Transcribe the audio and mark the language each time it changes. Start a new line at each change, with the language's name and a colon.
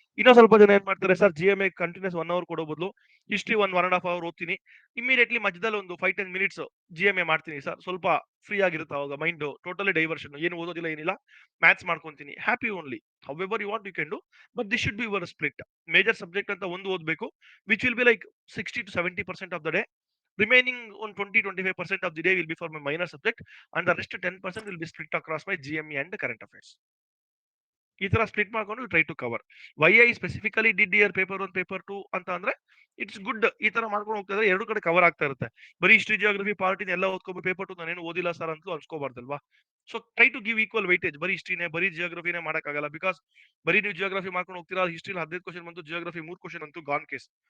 Kannada: ಇನ್ನೂ ಸ್ವಲ್ಪ ಜನ ಏನ್ ಮಾಡ್ತಾರೆ ಸರ್, GMA ಕಂಟಿನ್ಯೂಸ್ 1 hour ಕೊಡೋ ಬದಲು ಹಿಸ್ಟ್ರಿ 1.5 hour ಓದ್ತೀನಿ, ಇಮಿಡಿಯೇಟ್ಲಿ ಮಧ್ಯದಲ್ಲಿ ಒಂದು 5-10 minutes GMA ಮಾಡ್ತೀನಿ ಸರ್, ಸ್ವಲ್ಪ ಫ್ರೀ ಆಗಿರುತ್ತೆ ಅವಾಗ ಮೈಂಡ್, ಟೋಟಲಿ ಡೈವರ್ಷನ್, ಏನು ಓದೋದಿಲ್ಲ ಏನಿಲ್ಲ, maths ಮಾಡ್ಕೊಂತೀನಿ, happy only.
English: However you want you can do, but this should be your split. Major subject
Kannada: ಅಂತ ಒಂದು ಓದಬೇಕು,
English: Which will be like 60 to 70% of the day. Remaining on 20-25% of the day will be for my minor subject, and the rest 10% will be split across my GME and current affairs.
Kannada: ಈ ತರ split ಮಾಡ್ಕೊಂಡು
English: Try to cover. Why I specifically did year paper 1 paper 2
Kannada: ಅಂತ ಅಂದ್ರೆ
English: It's good.
Kannada: ಈ ತರ ಮಾಡ್ಕೊಂಡು ಹೋಗ್ತಾ ಇದ್ರೆ ಎರಡು ಕಡೆ ಕವರ್ ಆಗ್ತಾ ಇರುತ್ತೆ. ಬರೀ ಹಿಸ್ಟ್ರಿ ಜಿಯೋಗ್ರಫಿ ಪಾರ್ಟಿನ ಎಲ್ಲ ಓದ್ಕೊಂಡು ಪೇಪರ್ 2 ನಾನೇನು ಓದಿಲ್ಲ ಸರ್ ಅಂತಲೂ ಅನ್ಸ್ಕೋಬಾರ್ದಲ್ವಾ.
English: So try to give equal weightage.
Kannada: ಬರೀ ಹಿಸ್ಟ್ರಿನೇ ಬರೀ ಜಿಯೋಗ್ರಫಿನೇ ಮಾಡಕ್ಕಾಗಲ್ಲ, ಬಿಕಾಸ್ ಬರೀ ನೀವು ಜಿಯೋಗ್ರಫಿ ಮಾಡ್ಕೊಂಡು ಹೋಗ್ತೀರಾ, ಹಿಸ್ಟ್ರಿ 15 ಕ್ವಶನ್ ಬಂತು, ಜಿಯೋಗ್ರಫಿ 3 ಕ್ವಶನ್ ಅಂತೂ ಗಾನ್ ಕೇಸ್.